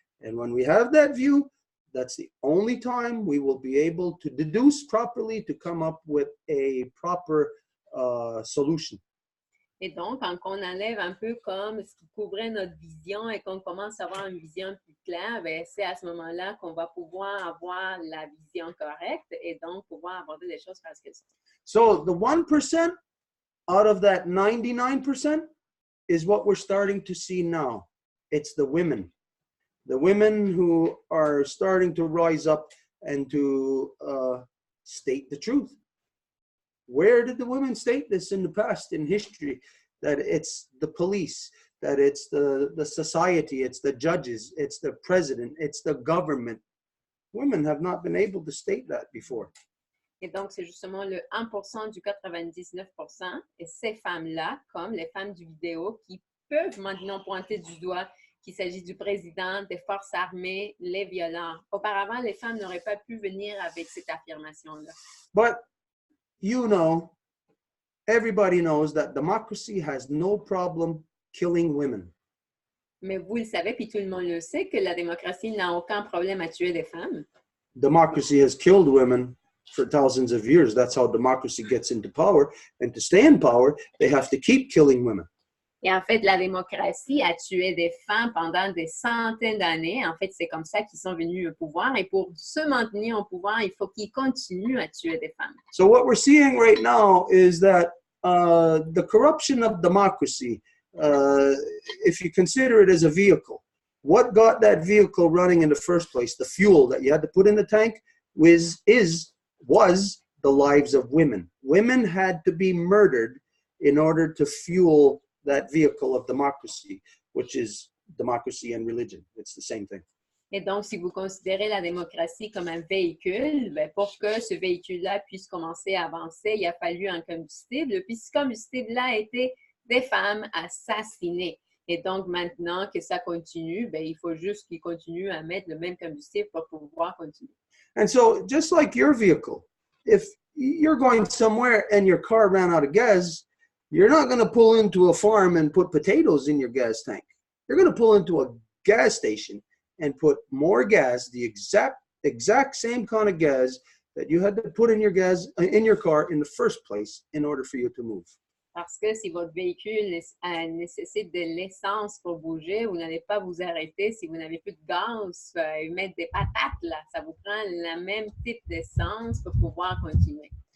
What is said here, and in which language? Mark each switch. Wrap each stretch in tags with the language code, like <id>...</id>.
<en>And when we have that view, that's the only time we will be able to deduce properly, to come up with a proper solution.</en> <fr>Et donc, quand on enlève un peu comme ce qui couvrait notre vision et qu'on commence à avoir une vision plus claire, ben, c'est à ce moment-là qu'on va pouvoir avoir la vision correcte et donc pouvoir aborder les choses parce que</fr> <en>So the 1% out of that 99% is what we're starting to see now. It's the women. The women who are starting to rise up and to state the truth. Where did the women state this in the past, in history? That it's the police, that it's the society, it's the judges, it's the president, it's the government. Women have not been able to state that before.</en> <fr>Et donc, c'est justement le 1% du 99%. Et ces femmes-là, comme les femmes du vidéo, qui peuvent maintenant pointer du doigt qu'il s'agit du président, des forces armées, les violents. Auparavant, les femmes n'auraient pas pu venir avec cette affirmation-là.</fr> <en>But you know, everybody knows that democracy has no problem killing women.</en> <fr>Mais vous le savez, puis tout le monde le sait, que la démocratie n'a aucun problème à tuer des femmes.</fr> <en>Democracy has killed women for thousands of years. That's how democracy gets into power. And to stay in power, they have to keep killing women.</en> <fr>Et en fait, la démocratie a tué des femmes pendant des centaines d'années. En fait, c'est comme ça qu'ils sont venus au pouvoir. Et pour se maintenir au pouvoir, il faut qu'ils continuent à tuer des femmes.</fr> <en>So what we're seeing right now is that the corruption of democracy, if you consider it as a vehicle, what got that vehicle running in the first place, the fuel that you had to put in the tank, was the lives of women. Women had to be murdered in order to fuel that vehicle of democracy, which is democracy and religion. It's the same thing.</en> <fr>Et donc, si vous considérez la démocratie comme un véhicule, bien, pour que ce véhicule-là puisse commencer à avancer, il a fallu un combustible. Puis ce combustible-là a été des femmes assassinées. Et donc, maintenant que ça continue, bien, il faut juste qu'ils continuent à mettre le même combustible pour pouvoir continuer.</fr> <en>And so, just like your vehicle, if you're going somewhere and your car ran out of gas, you're not going to pull into a farm and put potatoes in your gas tank. You're going to pull into a gas station and put more gas, the exact same kind of gas that you had to put in your car in the first place in order for you to move.</en> <fr>Parce que si votre véhicule nécessite de l'essence pour bouger, vous n'allez pas vous arrêter. Si vous n'avez plus de gaz, mettre des patates, là, ça vous prend le même type d'essence pour pouvoir continuer.</fr>